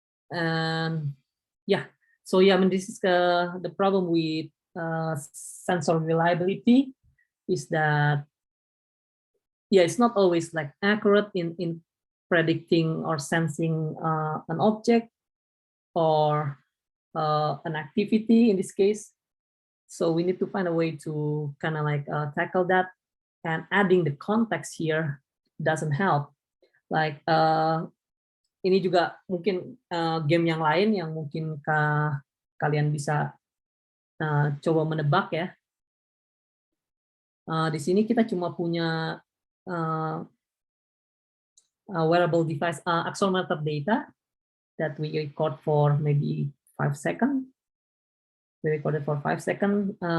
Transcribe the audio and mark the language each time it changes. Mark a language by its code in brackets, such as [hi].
[en] And so I mean, this is the problem with sensor reliability, is that it's not always like accurate in predicting or sensing an object or an activity in this case. So we need to find a way to kind of like tackle that, and adding the context here doesn't help. [id] Like ini juga mungkin game yang lain yang mungkin kalian bisa coba menebak ya. Di sini kita cuma punya [en] wearable device accelerometer data that we record for maybe 5 seconds. We recorded for 5 seconds.